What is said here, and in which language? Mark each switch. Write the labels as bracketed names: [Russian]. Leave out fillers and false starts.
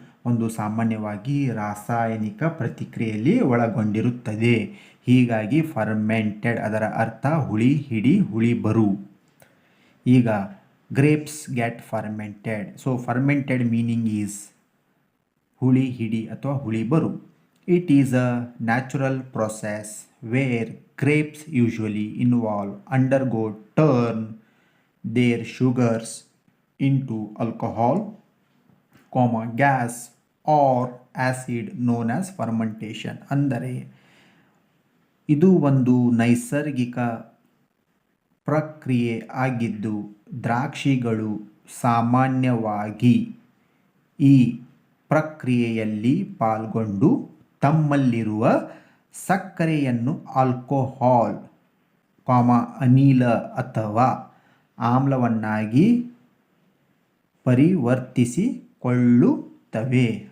[Kannada] ಒಂದು ಸಾಮಾನ್ಯವಾಗಿ ರಾಸಾಯನಿಕ ಪ್ರತಿಕ್ರಿಯೆಯಲ್ಲಿ ಒಳಗೊಂಡಿರುತ್ತದೆ. ಹೀಗಾಗಿ ಫರ್ಮೆಂಟೆಡ್ ಅದರ ಅರ್ಥ ಹುಳಿ ಹಿಡಿ, ಹುಳಿ ಬರು. [English] ಈಗ grapes get fermented. So fermented meaning is [Kannada] ಹುಳಿ ಹಿಡಿ ಅಥವಾ ಹುಳಿ ಬರು. [English] It is a natural process where grapes usually undergo turn their sugars into alcohol, gas or acid known as fermentation. [Kannada] ಅಂದರೆ ಇದು ಒಂದು ನೈಸರ್ಗಿಕ ಪ್ರಕ್ರಿಯೆ ಆಗಿದ್ದು ದ್ರಾಕ್ಷಿಗಳು ಸಾಮಾನ್ಯವಾಗಿ ಈ ಪ್ರಕ್ರಿಯೆಯಲ್ಲಿ ಪಾಲ್ಗೊಂಡು ತಮ್ಮಲ್ಲಿರುವ ಸಕ್ಕರೆಯನ್ನು ಆಲ್ಕೋಹಾಲ್, ಅನಿಲ ಅಥವಾ ಆಮ್ಲವನ್ನಾಗಿ ಪರಿವರ್ತಿಸಿಕೊಳ್ಳುತ್ತವೆ.